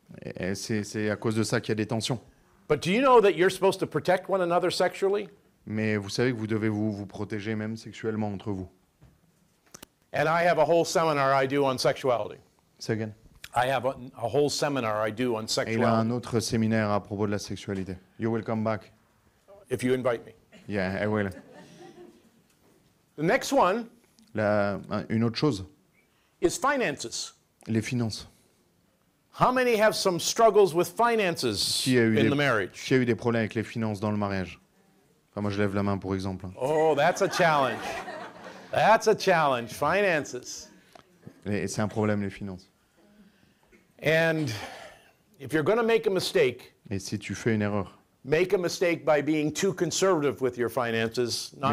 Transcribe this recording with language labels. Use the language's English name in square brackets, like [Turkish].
[French] Et c'est à cause de ça qu'il y a des tensions. [English] But do you know that you're supposed to protect one another sexually? [French] Mais vous savez que vous devez vous protéger même sexuellement entre vous. [English] And I have a whole seminar I do on sexuality. Say again. I have a whole seminar I do on [French] Et il a un [English] sexuality, [French] autre séminaire à propos de la sexualité. [English] You will come back. if you invite me. Yeah, I will. The next one [French] Une autre chose, [English] is finances. [French] les finances. [English] How many have some struggles with finances [French] Qui a eu [English] in the marriage? [French] qui a eu des problèmes avec les finances dans le mariage? Enfin, moi, je lève la main pour exemple. Hein. [English] Oh, that's a challenge. That's a challenge. Finances. [French] Et c'est un problème, les finances. [English] And if you're going to make a mistake, [French] Et si tu fais une erreur, [English] make a mistake by being too conservative with your finances, not